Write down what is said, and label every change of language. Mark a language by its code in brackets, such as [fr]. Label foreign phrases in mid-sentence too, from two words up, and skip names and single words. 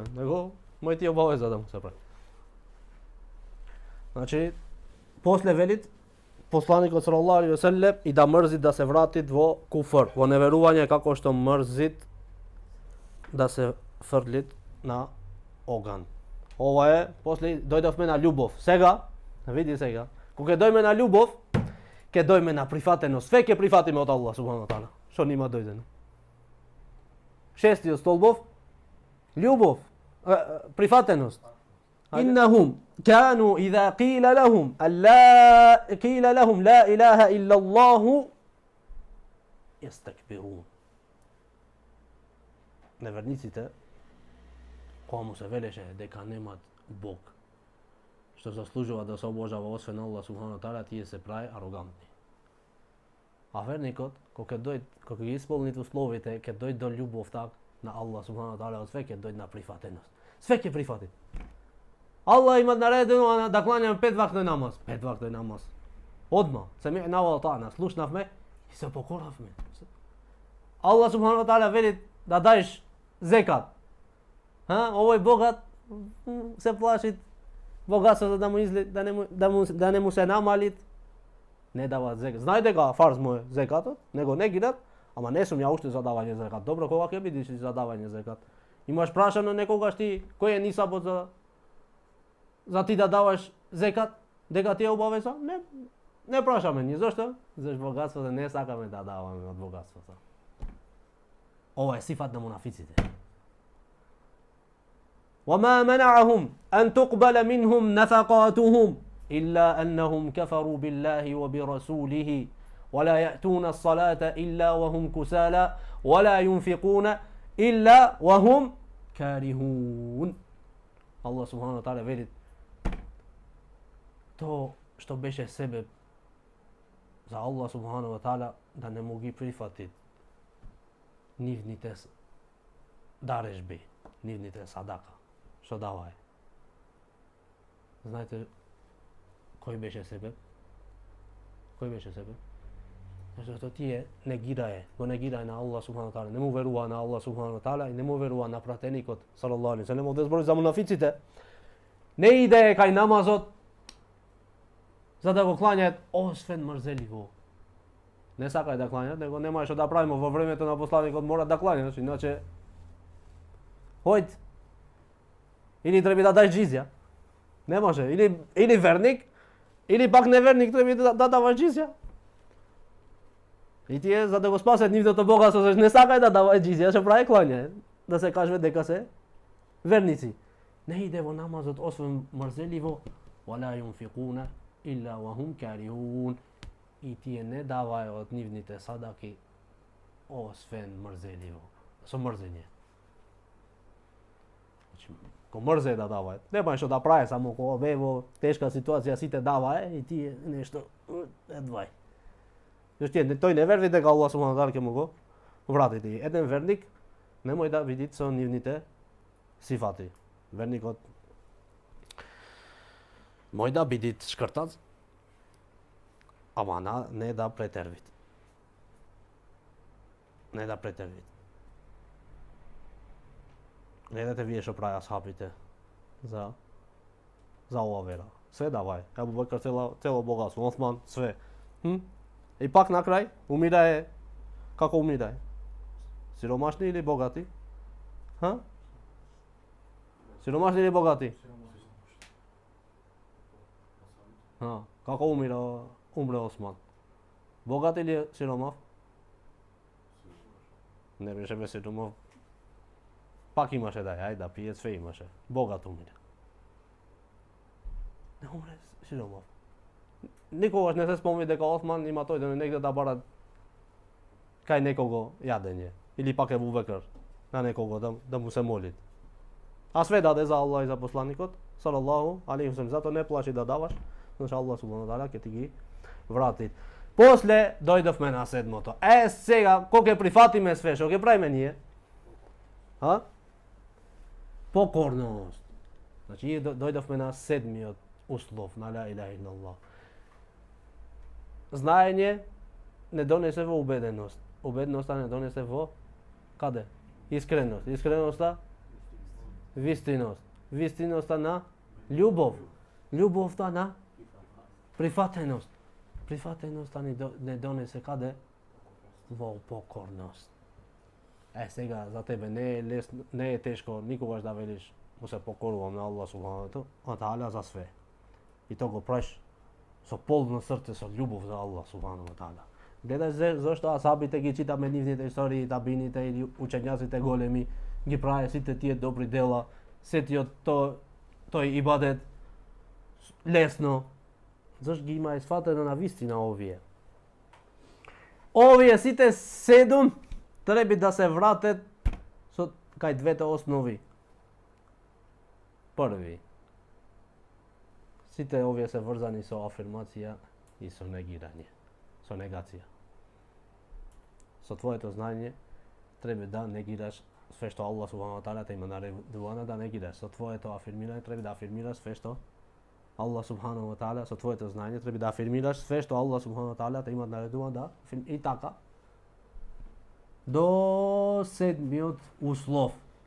[mk] Него мој ти обавеза да му се прави. Значи, после велит посланикот [ar] صلى الله عليه وسلم [mk] и да мрзит да се вратит во куфр, во неверување, како што мрзит да се фрлит на оган. Ова е, после дојдовме на љубов. Сега, види сега, кога дојме на љубов, ќе дојме на прифатеност. Све ќе прифатиме од [ar] الله سبحانه وتعالى. [mk] Што нима дојдено? Шестиот столбов, љубов, прифатеност. [ar] إنهم كانوا إذا قيل لهم لا إله إلا الله يستكبرون. [mk] Неверниците, кога му се велеше дека немат Бог, што заслужува да се обожава освен [ar] الله سبحانه وتعالى, [mk] тие се прави арогантни. А верникот, кога ги исполнит условите, ќе дојде до љубовта на [ar] الله سبحانه وتعالى, [mk] од све ќе дојде на прифатеност. Све ќе прифати. Allah ima naredeno da klanjam 5 vaktoј намаз. 5 vaktoј намаз. Одма. [ar] سمعنا وأطعنا. [mk] Слушнавме и се покоравме. [ar] الله سبحانه وتعالى [mk] вели да даеш зекат. Овој богат се плаши богатството да му излет, да не му се намалит. Не дава зекат. Знај дека фарз му е зекатот, него не гидат, ама не сум ја уште за давање зекат. Добро, кога ќе бидеш за давање зекат? Имаш прашано некогаш ти кој е нисабот за ти да даваш зекат, дека ти е обавеза? Не прашаме ни. Зошто? Зашто богатството не сакаме да даваме од богатството. Ова е сифат на мунафиците. [ar] وَمَا مَنَعَهُمْ أَن تُقْبَلَ مِنْهُمْ نَفَقَاتُهُمْ إِلَّا أَنَّهُمْ كَفَرُوا بِاللَّهِ وَبِرَسُولِهِ وَلَا يَأْتُونَ الصَّلَاةَ إِلَّا وَهُمْ كُسَالَى وَلَا يُنْفِقُونَ إِلَّا وَهُمْ كَارِهُونَ. الله سبحانه وتعالى [mk] veli to što беше себе за [ar] الله سبحانه وتعالى [mk] да не му ги прифати нивните дарежби, нивните садака, што даваe. Знаете кој беше себе? Кој беше себе? Зашто тие го негирае на [ar] الله سبحانه وتعالى, [mk] не му верува на [ar] الله سبحانه وتعالى [mk] и не му верува на пратеникот [ar] صلى الله عليه وسلم. [mk] Овде збори за мунафиците. Не иде кај намазот за да го клањаат освен мрзеливо. Не сакај да клањаат, него нема што да правиме во времето на посланикот, мора да клањаш, иначе хојд. Или треба да дај џизја. Не може, или верник, или пак неверник треба да дава џизја. И тие за да го спасат нивното богатство, не сакај да дава џизја, што прави клањање, да се кажува дека се верници. Не иде во намазот освен мрзеливо, [ar] ولا ينفقون إلا وهم كارهون. [mk] И тие не даваја од нивните садаки освен мрзеливо, со мрзење. Значи, ко мрзе да даваат, нема што да прави, само кога бе во тешка ситуација сите даваат и тие нешто едвај. Зашто тој не верви дека [ar] الله سبحانه وتعالى [mk] ќе му го вратите. Еден верник немој да види со нивните сифати. Верникот мој да биде шкртац, ама не да претервит. Не да претервит. Гледате вие што прави асхабите. za ova vera. Sve davaj. Ebu Bekr celo bogatstvo, Osman, sve. I pak na kraj umire, kako umire? Siromašni ili bogati? Siromašni ili bogati? Kako umre Osman? Bogat ili siromaf? Ne беше бе сиромав. Пак имаше да пие, све имаше. Богат умире. Не умре сиромав. Никогаш не се спомни дека Осман има тој да негде да бара кај некого јадење. Или пак Ебу Бекр на некого да му се моли. А све даде за Аллах и за посланикот, [ar] صلى الله عليه وسلم. [mk] Зато не плаши да даваш, значи [ar] الله سبحانه تعالى [mk] ќе ти ги врати. После дојдовме на седмото. Сега, кога ќе прифатиме све, што ќе правиме ние? Покорност. Значи, дојдовме на седмиот услов на [ar] لا إله إلا الله. [mk] Знаење не донесе во убеденост. Убеденоста не донесе во каде? Искреност. Искреноста вистиност. Вистиноста на љубов. Љубовта на прифатеност. Прифатеноста не донесе каде? Во покорност. Сега за тебе не е лесно, не е тешко никогаш да велиш му се покорувам на [ar] الله سبحانه وتعالى [mk] за све. И то го правиш со полно срце, со љубов за [ar] الله سبحانه وتعالى. [mk] Гледај зашто асабите ги читаме нивните истории, табините или учењаците големи ги праве сите тие добри дела, сетиот тој ибадет лесно. Зашто ги има сфатено на вистина овие. Овие сите 7 треба да се вратат со кај двете основи. Први. Сите овие се врзани со афирмација и со негирање, со негација. Со твоето знаење треба да негираш све што [ar] الله سبحانه وتعالى [mk] те има наредувано да негираш. Со твоето афирмирање треба да афирмираш све што [ar] الله سبحانه وتعالى, [mk] со твоето знаење треба да афирмираш све што [ar] الله سبحانه وتعالى [mk] те има наредувано да и така. До седмиот услов.